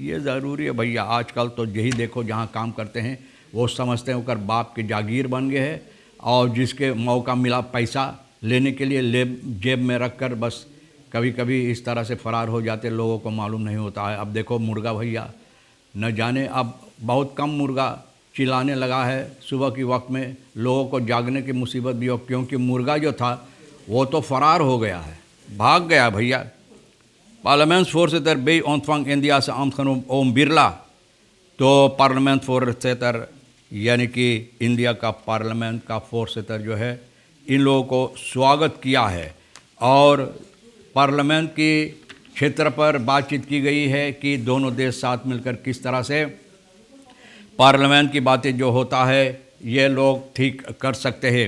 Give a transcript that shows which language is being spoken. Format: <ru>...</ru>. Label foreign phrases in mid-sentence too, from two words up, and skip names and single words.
<hns>ये ज़रूरी है भैया, आजकल तो यही देखो जहाँ काम करते हैं वो समझते हैं उनका बाप की जागीर बन गए है और जिसके मौका मिला पैसा लेने के लिए जेब में रख कर बस कभी कभी इस तरह से फ़रार हो जाते, लोगों को मालूम नहीं होता है। अब देखो मुर्गा भैया, न जाने अब बहुत कम मुर्गा चिल्लाने लगा है सुबह के वक्त में, लोगों को जागने की मुसीबत भी हो, क्योंकि मुर्गा जो था वो तो फ़रार हो गया है, भाग गया भैया।</hns> <nl>parlementsvoorzitter bij ontvang</nl> <hns>इंडिया से आमद</hns> <nl>ओम बिरला।</nl> <hns>तो पार्लियामेंट्सvoorzitter यानी कि इंडिया का पार्लियामेंट का फोर्सिटर जो है, इन लोगों को स्वागत किया है और पार्लियामेंट के क्षेत्र पर बातचीत की गई है कि दोनों देश साथ मिलकर किस तरह से पार्लियामेंट की बातें जो होता है ये लोग ठीक कर सकते हैं।</hns>